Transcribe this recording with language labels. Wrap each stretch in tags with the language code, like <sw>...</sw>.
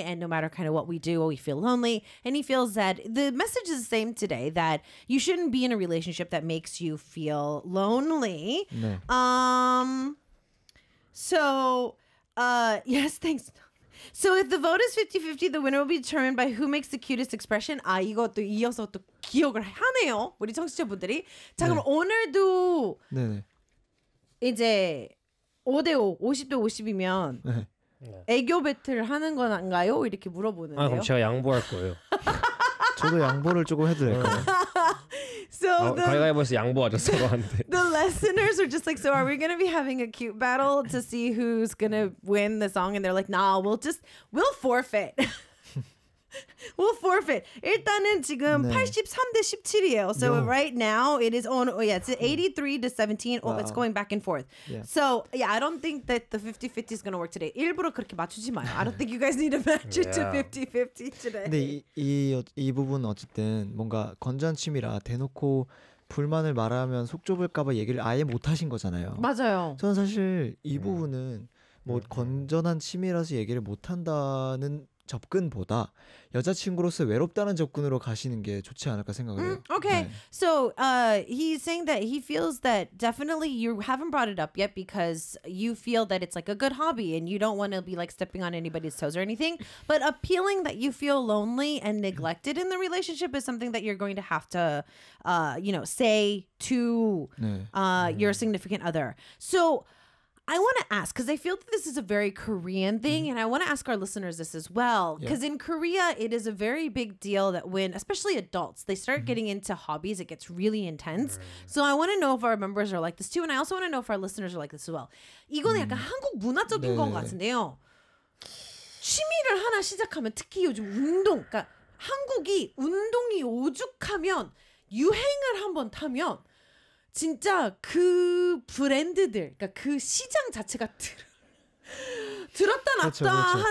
<en>And no matter kind of what we do, we feel lonely. And he feels that the message is the same today, that you shouldn't be in a relationship that makes you feel lonely. No. Yes, thanks. So if the vote is 50-50, the winner will be determined by who makes the cutest expression.</en> <ko>아, 이것도 이어서 또 기억을 하네요. 우리 청취자분들이. 자, 네. 그럼 오늘도 네. 이제 5대5, 50대 50이면 네. 애교 배틀 하는 건가요? 이렇게 물어보는데요. 아, 그럼 제가 양보할 거예요. 저도 양보를 조금 해도 될까요?</ko> <en>So the listeners are just like, so are we going to be having a cute battle to see who's going to win the song? And they're like, nah, we'll forfeit. We'll forfeit.</en> <ko>일단은 지금 네. 83대 17이에요.</ko> <en>So no. right now it is on, oh yeah, it's 83 to 17. Wow. Oh, it's going back and forth. Yeah. So yeah, I don't think that the 50-50 is going to work today.</en> <ko>일부러 그렇게 맞추지 마요.</ko> <en>I don't think you guys need to match it to 50-50 today.</en> <ko>근데 이 부분 어쨌든 뭔가 건전 침이라 대놓고 불만을 말하면 속 좁을까 봐 얘기를 아예 못 하신 거잖아요. 맞아요. 저는 사실 이 부분은 뭐 건전한 침이라서 얘기를 못 한다는 접근보다 여자친구로서 외롭다는 접근으로 가시는 게 좋지 않을까 생각을 해요. Okay. 네.</ko> <en>So, he's saying that he feels that definitely you haven't brought it up yet because you feel that it's like a good hobby and you don't want to be like stepping on anybody's toes or anything. But appealing that you feel lonely and neglected in the relationship is something that you're going to have to you know, say to</en> <ko>네.</ko> <en>Your significant other. So, I want to ask, because I feel that this is a very Korean thing, and I want to ask our listeners this as well, because in Korea, it is a very big deal that when, especially adults, they start getting into hobbies, it gets really intense. So I want to know if our members are like this too, and I also want to know if our listeners are like this as well.</en> <ko>이건 약간 한국 문화적인 것 같은데요. 취미를 하나 시작하면, 특히 요즘 운동, 그러니까 한국이 운동이 오죽하면 유행을 한번 타면 진짜 그 브랜드들, 그러니까 그 시장 자체가 들었다 놨다 그렇죠.</ko>